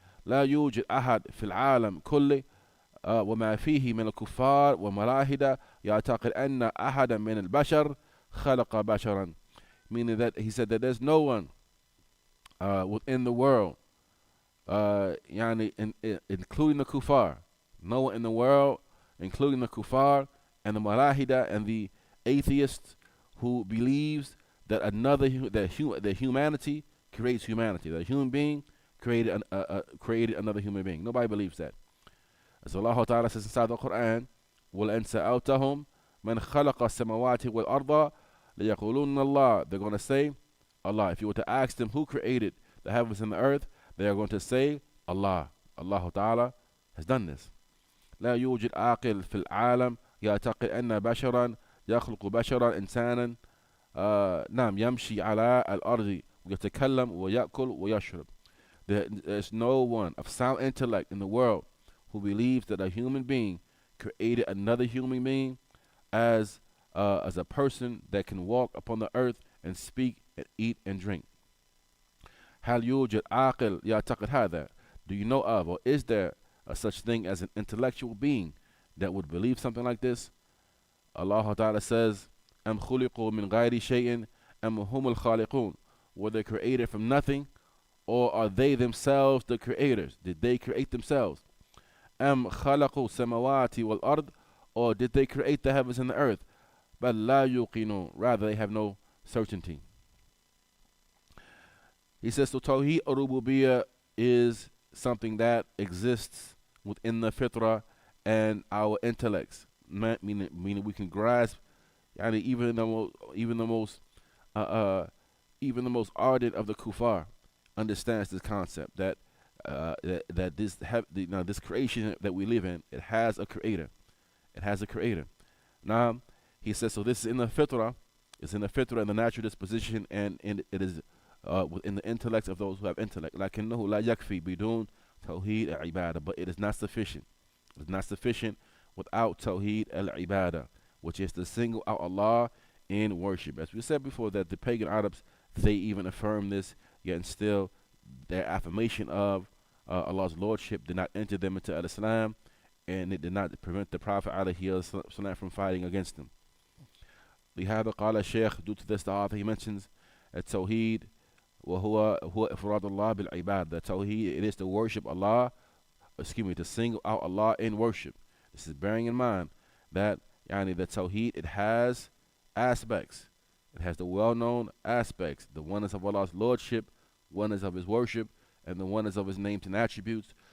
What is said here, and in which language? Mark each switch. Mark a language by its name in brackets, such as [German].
[Arabic] لا يوجد أحد في العالم كله وما فيه من الكفار وملاحدة يعتقد أن أحدا من البشر خلق بشرا. [English] Meaning that he said that there's no one within the world, يعني including the kuffar, no one in the world, including the kuffar and the malahida and the atheists, who believes that that humanity creates humanity, that a human being created another human being. Nobody believes that. As Allah Ta'ala says inside the Quran, [Arabic] وَلَأَنْ سَأَلْتَهُمْ مَنْ خَلَقَ السَّمَوَاتِ وَالْأَرْضَ لَيَقُولُونَ اللَّهُ. [English] They're going to say Allah. If you were to ask them who created the heavens and the earth, they are going to say Allah. Allah Ta'ala has done this. [Arabic] لا يوجد عاقل في العالم يعتقد أن بشرا يخلق بشرا إنسانا نعم يمشي على الأرض ويتكلم ويأكل ويشرب. [English] There's no one of sound intellect in the world who believes that a human being created another human being as a person that can walk upon the earth and speak and eat and drink. [Arabic] هل يوجد عاقل يعتقد هذا? [English] Do you know of, or is there such thing as an intellectual being that would believe something like this? Allah Ta'ala says, [Arabic] أم خلقوا من غير شيء أم هم الخالقون. [English] Were they created from nothing, or are they themselves the creators? Did they create themselves? [Arabic] أم خلقوا السماوات والأرض. [English] Or did they create the heavens and the earth? [Arabic] بل لا يوقنون. [English] Rather, they have no certainty. He says, so Tawheed al-Rububiyyah is something that exists within the fitrah and our intellects, meaning we can grasp. Yani even the most uh, uh, even the most ardent of the kuffar understands this concept that this creation that we live in, it has a creator. It has a creator. Now, he says, so this is in the fitrah. It's in the fitrah and the natural disposition, and it is within the intellect of those who have intellect. [Arabic] لكنه لا يكفي بدون توحيد العبادة. [English] But it is not sufficient. It is not sufficient without Tawheed al-Ibadah, which is to single out Allah in worship. As we said before, that the pagan Arabs, they even affirm this, yet still their affirmation of Allah's lordship did not enter them into al-Islam, and it did not prevent the Prophet ﷺ from fighting against them. [Arabic] لهذا قال الشيخ, [English] due to this the author, he mentions [Arabic] التوحيد وهو إفراد الله بالعباد. [English] The Tawheed, it is to worship Allah, to single out Allah in worship. This is bearing in mind that the Tawheed, it has aspects. It has the well-known aspects, the oneness of Allah's lordship, oneness of His worship, and the oneness of His names and attributes.